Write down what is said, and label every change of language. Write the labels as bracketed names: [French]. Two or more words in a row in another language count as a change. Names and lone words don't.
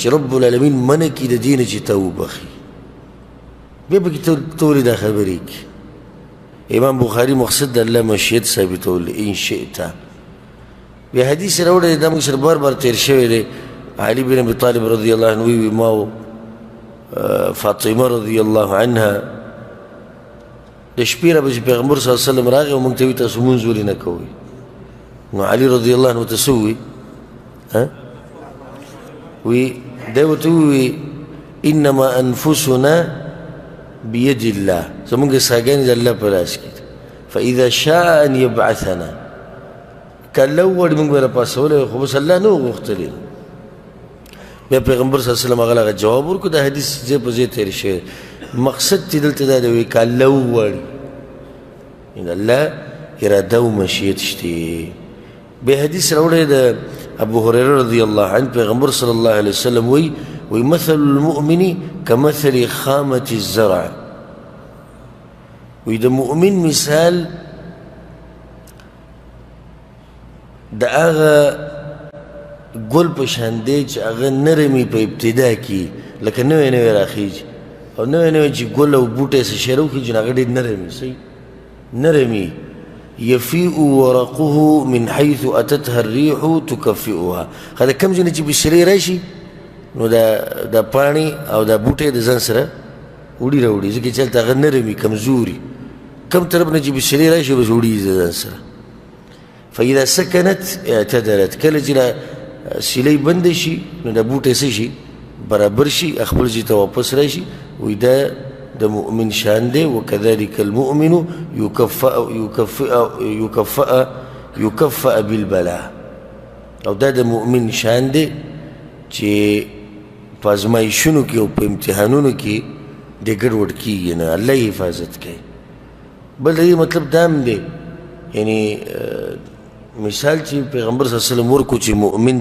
[Pashto] رب العالمین منع کړي د دې نه چې تا وبخي بیا پکې ته ولې دا خبرې کړي امام بخاري مقصد د الله مشیت ثابتول [Arabic] ان شئت [Pashto] بیا حدیث راوړی دا موږ سره بار بار تیر شوی دی علي بن ابي طالب [Arabic] رضی الله عنه [Pashto] وی ما فاطمه [Arabic] رضی الله عنها [Pashto] د شپې را به چې پیغمبر [Arabic] صلی الله علیه وسلم [Pashto] راغی او موږ ته وایي تاسو لمونځ ولې نه کوئ نو علي [Arabic] رضی الله عنه [Pashto] ورته څه ووایي وی دی ورته ووایي [Arabic] انما انفسنا بيد الله [Pashto] زمونږ ساګانې د الله په لاس کې [Arabic] فاذا شاء ان يبعثنا [Pashto] که الله وغواړي موږ به راپاڅولی خو بس الله نه و غوښتلی بیا پیغمبر [Arabic] صلی الله علیه وسلم [Pashto] هغه هغه جواب ورکړو د حدیث ځای په ځای تېر شوی مقصد چې دلته دا دی که الله وغواړي د الله اراده او مشیت شته بیا حدیث راوړی د ابو هریره [Arabic] رضی الله عنه [Pashto] پیغمبر [Arabic] صلی الله علیه وسلم [Pashto] وی [Arabic] مثل المؤمن كمثل خامة الزرع [Pashto] وی د مؤمن مثال د هغه ګل په شان دی چې هغه نرمي په ابتدا کې لکه نوی نوی راخیږي او نوی نوی چې ګل او بوټی څه شی راوخیږي نو هغه ډېر نرمي صحیح نرمي [Arabic] يفيء ورقه من حيث أتتها الريح تكفئها هذا [Pashto] كم ځینې چې بشري راشي نو دا پاڼې او دا بوټی د ځان سره وړي راوړي ځکه چې هلته هغه نرمي کمزوري کم طرف نه چې بشري راشي بس وړي د ځان سره [Arabic] فاذا سكنت اعتدلت [Pashto] کله چې سیلۍ بنده شي نو دا بوټی څه شي برابر شي خپل ځای ته واپس راشي وایي دا د مؤمن شان دی [Arabic] وكذلك المؤمن يكفأ بالبلاء [Pashto] او دا د مؤمن شان دی چې په ازمایښونو کې او په امتحانونو کې د ګډوډ کېږي نه الله حفاظت کوي بل د دې مطلب دا هم دی یعنی مثال چې پیغمبر [Arabic] صلی الله علیه وسلم [Pashto] ورکو چې مؤمن